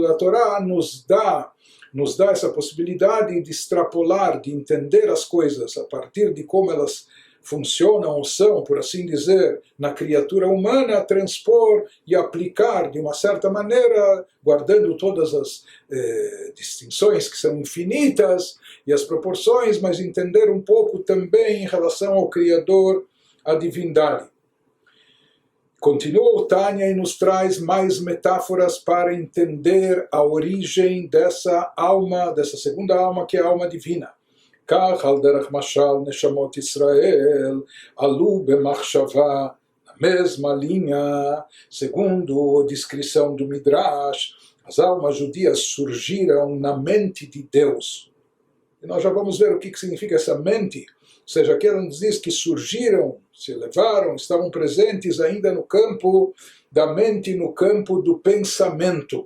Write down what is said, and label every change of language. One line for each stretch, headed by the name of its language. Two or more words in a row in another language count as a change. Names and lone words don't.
Portuguese: da Torá nos dá essa possibilidade de extrapolar, de entender as coisas a partir de como elas funcionam ou são, por assim dizer, na criatura humana, transpor e aplicar de uma certa maneira, guardando todas as distinções que são infinitas e as proporções, mas entender um pouco também em relação ao Criador, a divindade. Continua o Tânia e nos traz mais metáforas para entender a origem dessa alma, dessa segunda alma, que é a alma divina.
Hebrew: כך על דרך משל נשמות ישראל עלו במחשבה,
Portuguese: na mesma linha, segundo a descrição do Midrash, as almas judias surgiram na mente de Deus. E nós já vamos ver o que significa essa mente, ou seja, aqui ela nos diz que surgiram, se elevaram, estavam presentes ainda no campo da mente, no campo do pensamento.